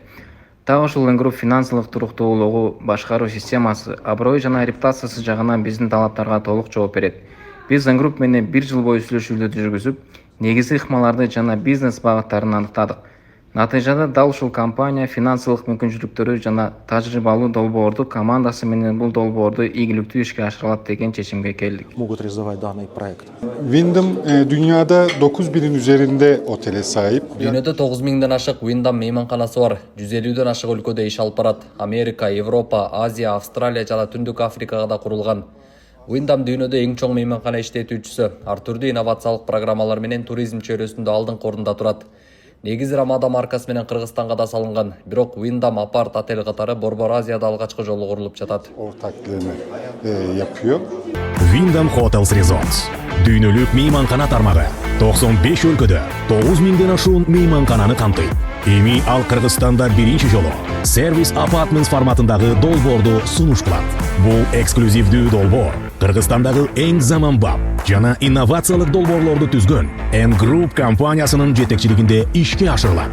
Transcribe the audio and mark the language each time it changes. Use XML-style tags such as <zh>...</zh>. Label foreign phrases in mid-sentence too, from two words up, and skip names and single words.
<ky>Так ушул Энгруп финансылык туруктуулугу, башкаруу системасы, аброй жана репутациясы жагынан биздин талаптарга толук жооп берет. Биз Энгруп менен 1 жыл бою сүйлөшүүлөрдү жүргүзүп, негизги ыкмаларды жана бизнес багыттарын аныктадык. Натыйжада дал ушул компания финансылык мүмкүнчүлүктөрү жана тажрыйбалуу долбоорду командасы менен бул долбоорду ийгиликтүү ишке ашыра алат деген чечимге келдик.</ky> <ru>Могут реализовать данный проект.</ru> <tr>Wyndham dünyada 9000'in üzerinde otele sahip.</tr> <ky>Дүйнөдө 9000'ден ашык Wyndham мейманканасы бар. 150'ден ашык өлкөдө иш алып барат. Америка, Европа, Азия, Австралия жана Түндүк Африкага да курулган. Wyndham дүйнөдө эң чоң мейманкана иштетүүчүсү, ар түрдүү инновациялык программалар менен туризм чөйрөсүндө алдыңкы орунда турат. Негизи Рамада маркасы менен Кыргызстанга да салынган. Бирок Wyndham Apart отель катары Борбор Азияда алгачкы жолу курулуп жатат.</ky> <tr>Ortaklığını yapıyor.</tr> <ky>Wyndham Hotels Resorts. Дүйнөлүк мейманкана тармагы 95 өлкөдө 9000'ден ашуун мейманкананы камтыйт. Эми ал Кыргызстанда биринчи жолу сервис апартмент форматындагы долбоорду сунуш кылат. Бул эксклюзивдүү долбоор Кыргызстандагы эң заманбап жана инновациялык долбоорлорду түзгөн Энгруп компаниясынын жетекчилигинде ишке ашырылат.</ky>